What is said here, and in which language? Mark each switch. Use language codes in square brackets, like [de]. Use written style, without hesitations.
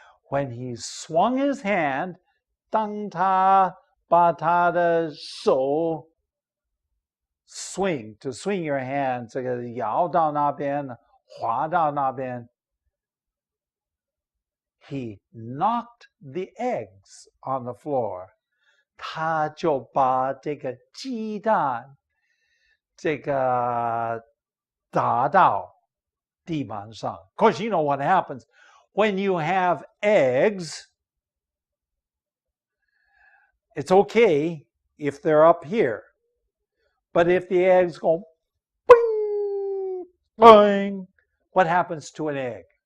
[en] When he swung his hand, [zh] 当他把他的手 [en] swing, to swing your hand, [zh] 这个摇到那边，滑到那边， [en] he knocked the eggs on the floor. [zh] 他就把这个鸡蛋这个打到地板上。 [en] Of course, you know what happens when you have eggs. It's okay if they're up here. But if the eggs go boing, boing, what happens to an egg?